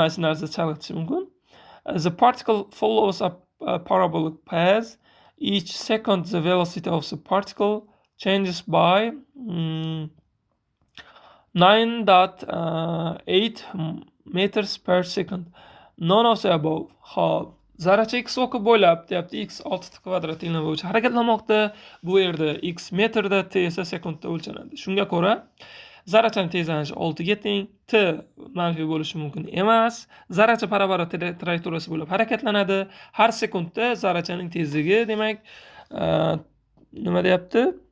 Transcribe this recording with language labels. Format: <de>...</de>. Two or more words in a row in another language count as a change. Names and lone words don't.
<en>The particle follows a parabolic path. Each second, the velocity of the particle changes by 9.8 meters per second. None of the above.</en> <uz>Hop, zarracha x o'qi bo'ylab deyapti, x 6t kvadrat tenglama bo'yicha harakatlanmoqda. Bu yerda x metrda, t esa sekundda o'lchanadi. Shunga ko'ra zarrachaning tezlanishi 6 ga teng, t manfiy bo'lishi mumkin emas. Zarracha parabola trayektoriyasi bo'ylab harakatlanadi. Har sekundda zarrachaning tezligi demak nima deyapti?</uz>